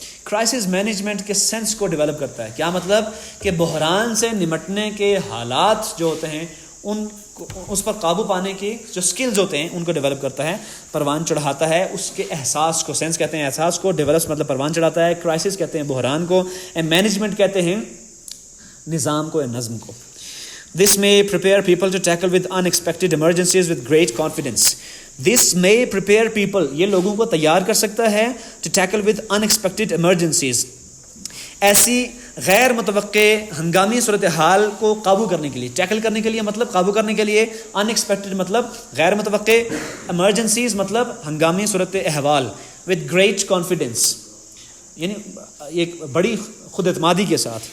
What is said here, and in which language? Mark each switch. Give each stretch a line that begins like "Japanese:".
Urdu: Crisis management کے sense کو develop کرتا ہے. کیا مطلب کہ بحران سے نمٹنے کے حالات جو ہوتے ہیں اس پر قابو پانے کی جو سکلز ہوتے ہیں ان کو ڈیولپ کرتا ہے, پروان چڑھاتا ہے اس کے احساس کو. سینس کہتے ہیں احساس کو, ڈیولپس مطلب پروان چڑھاتا ہے, کرائسس کہتے ہیں بحران کو, مینجمنٹ کہتے ہیں نظام کو, نظم کو.
English: This may prepare people to tackle with unexpected emergencies with great confidence. This may prepare people,
Urdu: یہ لوگوں کو تیار کر سکتا ہے
English: to tackle with unexpected emergencies,
Urdu: ایسی غیر متوقع ہنگامی صورتحال کو قابو کرنے کے لیے. ٹیکل کرنے کے لیے مطلب قابو کرنے کے لیے, unexpected مطلب غیر متوقع, emergencies مطلب ہنگامی صورت احوال,
English: with great confidence
Urdu: یعنی ایک بڑی خود اعتمادی کے ساتھ.